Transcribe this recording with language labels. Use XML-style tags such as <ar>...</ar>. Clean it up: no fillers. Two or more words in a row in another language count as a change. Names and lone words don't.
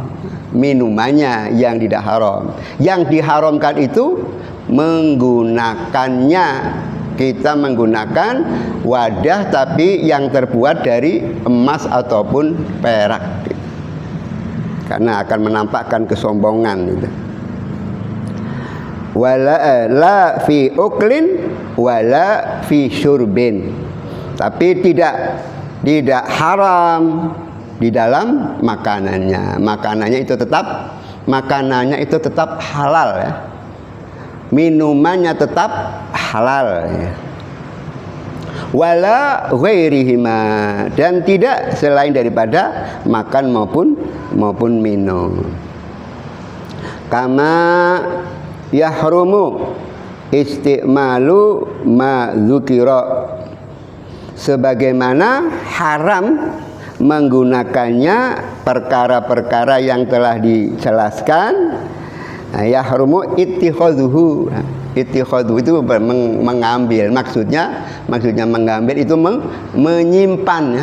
<id>Minumannya yang tidak haram. Yang diharamkan itu menggunakannya. Kita menggunakan wadah tapi yang terbuat dari emas ataupun perak, karena akan menampakkan kesombongan itu.</id> <ar>ولا لا في أكلٍ ولا في شربٍ,</ar> <id>tapi tidak haram di dalam makanannya. Makanannya itu tetap halal ya. Minumannya tetap halal ya.</id> <ar>ولا غيرهما,</ar> <id>dan tidak selain daripada makan maupun minum.</id> <ar>كما يحرم استعمال ما ذكر,</ar> <id>sebagaimana haram menggunakannya perkara-perkara yang telah dijelaskan.</id> <ar>يحرم اتخاذه.</ar> <id>Ittikhadhu itu mengambil, maksudnya mengambil itu menyimpan ya.</id>